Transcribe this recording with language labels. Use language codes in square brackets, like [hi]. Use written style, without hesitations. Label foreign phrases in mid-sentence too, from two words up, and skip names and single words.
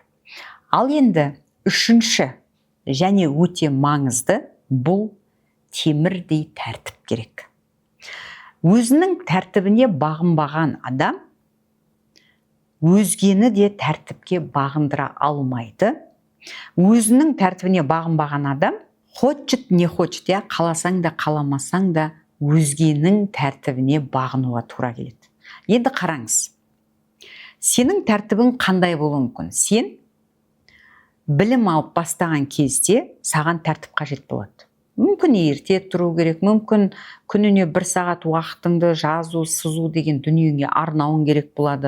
[kk] Ал енді үшінші және өте маңызды бұл темірдей тәртіп керек. Өзінің тәртібіне бағынбаған адам өзгені де тәртіпке бағындыра алмайды. Өзінің тәртібіне бағынбаған адам [ru] хочет не хочет, [kk] я қаласаң да қаламасаң да өзгенің тәртібіне бағынуға тура келеді. Енді қараңыз. Сенің тәртібің қандай болуы мүмкін? Сен білім алып бастаған кезде саған тәртіп қажет болады. Мүмкін ерте тұру керек, мүмкін күніне 1 сағат уақытыңды жазу, сызу деген дүниеңе арнауың керек болады.